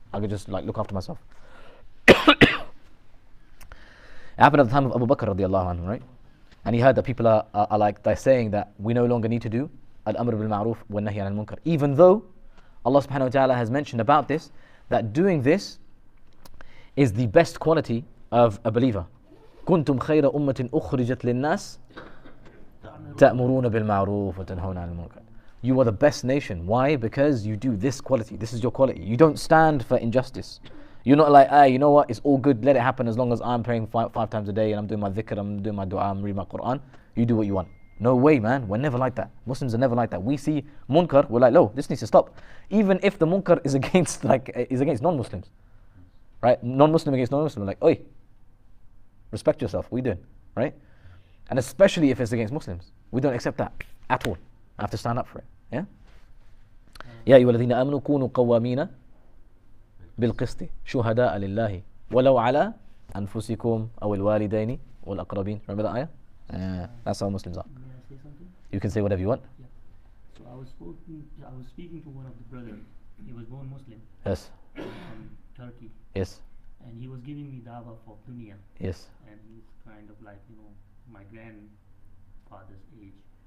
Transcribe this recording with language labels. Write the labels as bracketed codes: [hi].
[en] I could just like look after myself. It happened at the time of Abu Bakr radiallahu anhu, right? And he heard that people are like, they're saying that we no longer need to do al-amr bil ma'ruf wa nahy al munkar. Even though Allah subhanahu wa ta'ala has mentioned about this, that doing this is the best quality of a believer. [ar] كنتم خير أمة أخرجت للناس تأمرون بالمعروف وتنهون عن المنكر. [en] You are the best nation. Why? Because you do this quality. This is your quality. You don't stand for injustice. You're not like, hey, you know what? It's all good. Let it happen as long as I'm praying five times a day and I'm doing my dhikr, I'm doing my dua, I'm reading my Quran. You do what you want. No way, man. We're never like that. Muslims are never like that. We see munkar, we're like, no, this needs to stop. Even if the munkar is against non-Muslims. Right? Non-Muslim against non-Muslim. Like, oi, respect yourself. What are you doing? Right? And especially if it's against Muslims. We don't accept that at all. I have to stand up for it. Yeah? [ar] يا أيها الذين آمنوا كونوا قوامين بالقسط شهداء لله ولو على أنفسكم أو الوالدين والأقربين. [en] Remember that ayah? Yeah, that's how Muslims are. May I say something? You can say whatever you want. Yeah. So I was speaking to one of the brothers. He was born Muslim. Yes. From Turkey. Yes. And he was giving me dawah for dunya. Yes. And he's kind of like, my grandfather's age.